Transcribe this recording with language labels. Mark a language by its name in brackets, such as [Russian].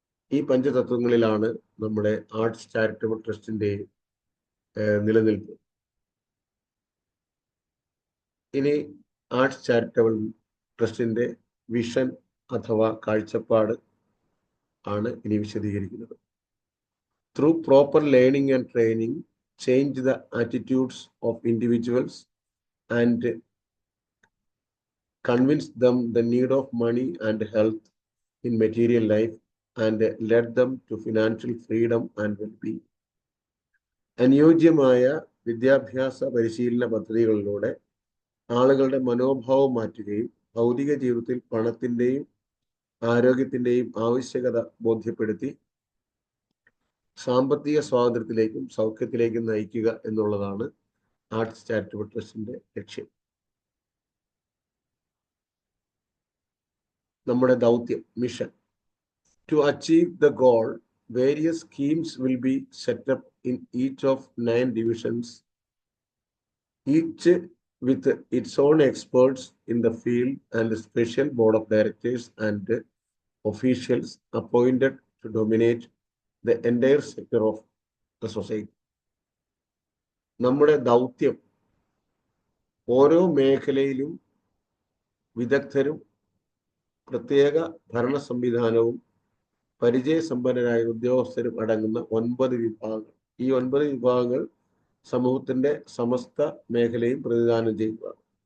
[Malayalam] ഈ പഞ്ചതത്വങ്ങളിലാണ് നമ്മുടെ arts charitable ട്രസ്റ്റിന്റെ നിലനിൽപ്പ്. ഇനി ആർട്സ് ചാരിറ്റബിൾ ട്രസ്റ്റിന്റെ വിഷൻ അഥവാ കാഴ്ചപ്പാട് ആണ് ഇനി വിശദീകരിക്കുന്നത്. [English] Through proper learning and training change the attitudes of individuals and convince them the need of money and health in material life and led them to financial freedom and well-being. [Malayalam] അനുയോജ്യമായ വിദ്യാഭ്യാസ പരിശീലന പദ്ധതികളിലൂടെ ആളുകളുടെ മനോഭാവം മാറ്റുകയും ഭൗതിക ജീവിതത്തിൽ പണത്തിൻ്റെയും ആരോഗ്യത്തിൻ്റെയും ആവശ്യകത ബോധ്യപ്പെടുത്തി സാമ്പത്തിക സ്വാതന്ത്ര്യത്തിലേക്കും സൗഖ്യത്തിലേക്കും നയിക്കുക എന്നുള്ളതാണ് ആർട്സ് ചാരിറ്റബിൾ ട്രസ്റ്റിന്റെ ലക്ഷ്യം. നമ്മുടെ ദൗത്യം, mission. [English] To achieve the goal, various schemes will be set up in each of 9 divisions, each with its own experts in the field and a special board of directors and officials appointed to dominate the entire sector of the society. [Malayalam] നമ്മുടെ ദൗത്യം ഓരോ മേഖലയിലും വിദഗ്ധരും പ്രത്യേക ഭരണ സംവിധാനവും പരിചയസമ്പന്നരായ ഉദ്യോഗസ്ഥരും അടങ്ങുന്ന 9 വിഭാഗങ്ങൾ. ഈ 9 വിഭാഗങ്ങൾ സമൂഹത്തിന്റെ സമസ്ത മേഖലയും പ്രതിദാനം ചെയ്യുന്നതാണ്.